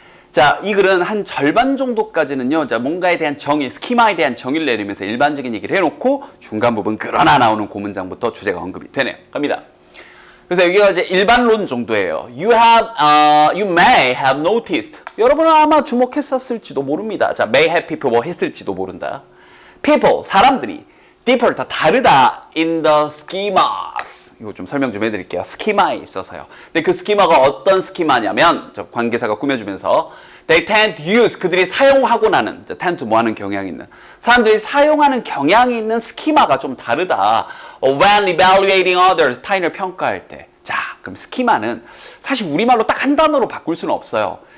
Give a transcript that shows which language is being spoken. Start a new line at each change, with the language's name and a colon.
Korean: 자, 이 글은 한 절반 정도까지는요, 자, 뭔가에 대한 정의, 스키마에 대한 정의를 내리면서 일반적인 얘기를 해놓고 중간 부분 그러나 나오는 그 문장부터 주제가 언급이 되네요. 갑니다. 그래서 여기가 이제 일반론 정도예요.
English: You may have noticed.
Korean: 여러분은 아마 주목했었을지도 모릅니다. 자,
English: may have people
Korean: 뭐 했을지도 모른다.
English: People,
Korean: 사람들이
English: differ,
Korean: 다 다르다
English: in the schemas.
Korean: 이거 좀 설명 좀 해드릴게요. 스키마에 있어서요. 근데 그 스키마가 어떤 스키마냐면, 저 관계사가 꾸며주면서
English: they tend to use,
Korean: 그들이 사용하고 나는, tend to 뭐 하는 경향이 있는, 사람들이 사용하는 경향이 있는 스키마가 좀 다르다.
English: When evaluating others,
Korean: 타인을 평가할 때. 자, 그럼 스키마는 사실 우리말로 딱 한 단어로 바꿀 수는 없어요.